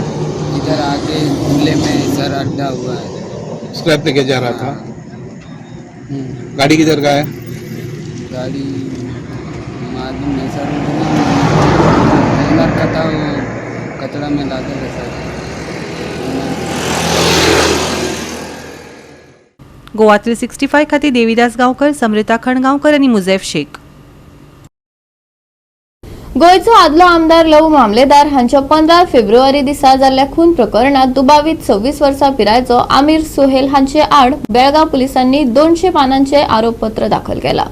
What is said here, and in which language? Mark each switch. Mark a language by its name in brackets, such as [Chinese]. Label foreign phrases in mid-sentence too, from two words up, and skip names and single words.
[Hindi] इधर आगे खुले में सर अड्डा हुआ है. स्क्रैप लेके जा रहा था. गाड़ी किधर का है? गाड़ी मालूम नहीं सर, का था वो कचरा में लाते थे सर. [Konkani] गोवा 365 खातीर देविदास गांवकर, समृता खणगांवकर आणि मुझैफ शेख. गोयचो आदलो आमदार लव मामलेदार हांच्या 15 फेब्रुवारी दिसा जाल्ल्या खून प्रकरणात दुबावीत 26 वर्सां पिरायेचो आमीर सुहेल हांचे आड बेळगाव पुलिसांनी 200 पानांचे आरोपपत्र दाखल केला.